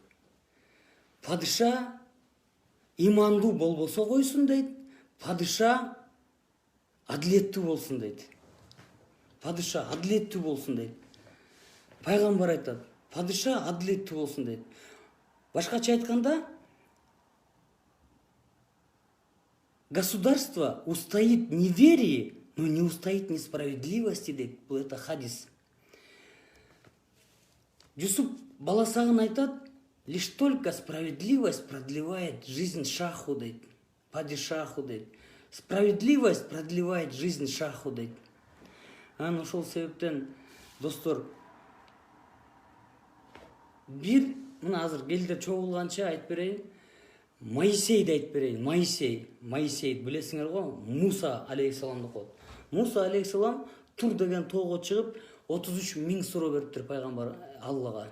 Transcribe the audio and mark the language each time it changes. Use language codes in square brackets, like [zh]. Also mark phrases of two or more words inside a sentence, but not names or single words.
[ky] Падыша имандуу болбосо койсун дейт. Падыша адилеттүү болсун дейт. Пайгамбар айтат, падыша адилеттүү болсун дейт. Башкача айтканда, [ru] государство устоит не в вере, но не устоит несправедливости [ky] дейт. Бул [ru] это хадис. [ky] Жусуп баласагын айтат, [ru] лишь только справедливость продлевает жизнь шаху дейт. падишаху дейт. Справедливость продлевает жизнь шаху дейт. [ky] Анан ошол себептен достор, бир мына азыр келдер чогулганча айтып берейин. Моисейди айтып берейин. Моисей билесиңер го, Муса алейхисаламды коет. Муса алейхисалам Тур деген тоого чыгып 33 миң суроо бериптир пайгамбар Аллага.